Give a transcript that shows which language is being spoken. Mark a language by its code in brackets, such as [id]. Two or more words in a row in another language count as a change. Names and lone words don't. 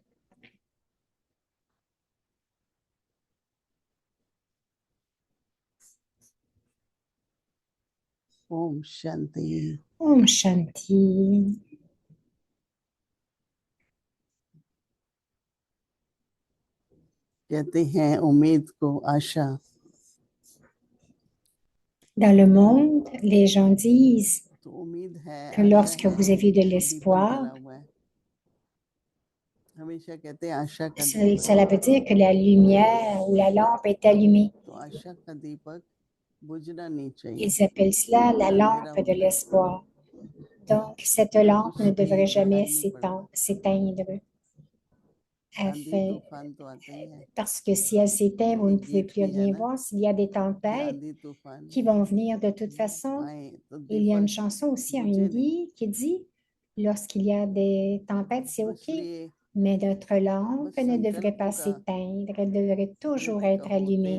[hi] Om Shanti. Om Shanti. कहते हैं उम्मीद को आशा [fr] Dans le monde, les gens disent [hi] तो उम्मीद है [fr] que lorsque vous avez de l'espoir, [hi] हमेशा कहते हैं आशा का [fr] cela veut dire que la lumière ou la lampe est allumée. [hi] तो आशा का दीपक बुझना नहीं चाहिए [fr] Ils appellent cela la lampe de l'espoir. Donc, cette lampe ne devrait jamais s'éteindre. Parce que si elle s'éteint, vous ne pouvez plus rien voir. S'il y a des tempêtes qui vont venir de toute façon, il y a une chanson aussi en hindi qui dit « Lorsqu'il y a des tempêtes, c'est OK, mais notre lampe ne devrait pas s'éteindre, elle devrait toujours être allumée.